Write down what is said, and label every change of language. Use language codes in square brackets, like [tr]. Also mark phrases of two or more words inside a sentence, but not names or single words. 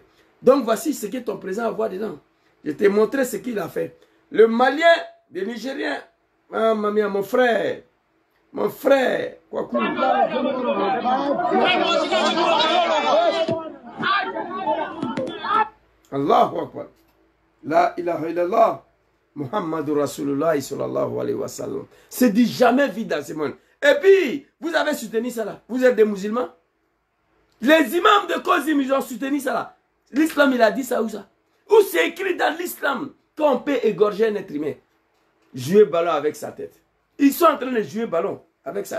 [fr] Donc voici ce que ton président a à voir dedans. Je t'ai montré ce qu'il a fait. Le Malien, le Nigérien, ah, mon frère, quoi cool. [ar] الله أكبر. لا إله إلا الله. محمد رسول الله صلى الله عليه وسلم. [fr] C'est dit jamais vu dans ce monde. Et puis, vous avez soutenu ça là. Vous êtes des musulmans. Les imams de Kozim, ils ont soutenu ça là. L'islam, il a dit ça ou ça? Où c'est écrit dans l'islam qu'on peut égorger un être humain? Jouer ballon avec sa tête. Ils sont en train de jouer ballon avec ça.